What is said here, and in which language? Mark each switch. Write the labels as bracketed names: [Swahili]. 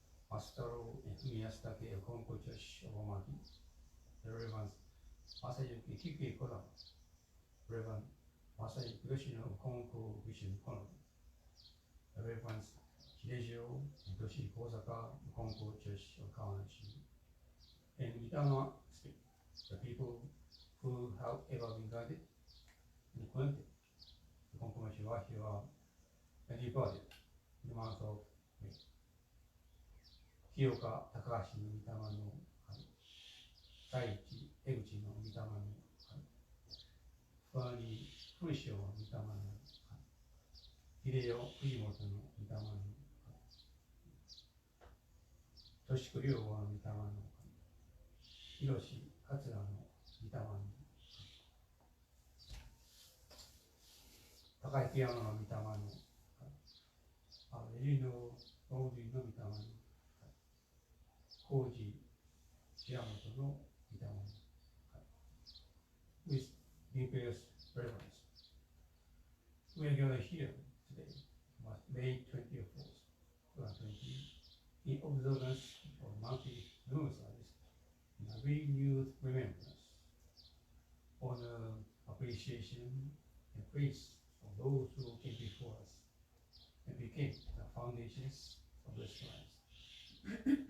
[English] Master and Miyastake of Konko Church of Omaki, the Reverend Masayuki Kiki Kola, Reverend Masayuki Yoshino of Konko Vision Kono, the Reverend Hidejo and Toshi Kosaka of Konko Church of Kawanashi, and Itama speak, the people who have ever been guided and connected to Konkomachi Wahiawa and departed in the month of May. [Japanese] 清岡高橋の御霊の神、大地江口の御霊の神、ファーニー古潮の御霊の神、秀代藤本の御霊の神、敏子良吾の御霊の神、広志桂の御霊の神、高井ピアノの御霊の神、エリの大樹の御霊の神、工事宮本の御霊の神 [English] with deepest reverence. We are gathered here today, May 24th, 2020, in observance of monthly lunar service, in a renewed remembrance, honor, appreciation, and praise of those who came before us and became the foundations of this life.